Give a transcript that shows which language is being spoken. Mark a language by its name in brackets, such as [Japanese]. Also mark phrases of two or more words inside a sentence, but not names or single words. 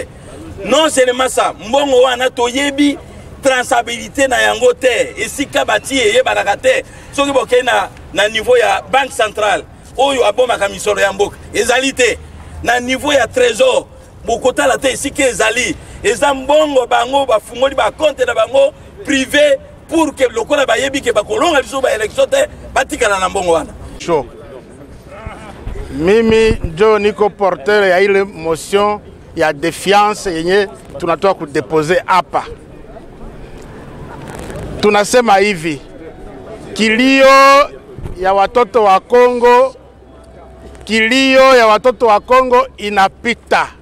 [French] Non seulement ça, [Lingala] mbongo wana toyebi transabilité na yango te esika bati eye banakate soki boke na niveau ya [French] banque centrale [Lingala] oyo abomaka misolo ya mboka ezali te na niveau ya trésor bokotala te esika ezali eza mbongo bango bafungoli bakonte na bango privé [French] pour que [Lingala] lokola bayebi ke bakolonga biso ba élection te batikala na mbongo wana. [Swahili] Mimi ndio niko porteur ya ile motion ya défiance yenye tunatoa kudepose hapa. Tunasema hivi, kilio ya watoto wa Kongo, kilio ya watoto wa Kongo inapita.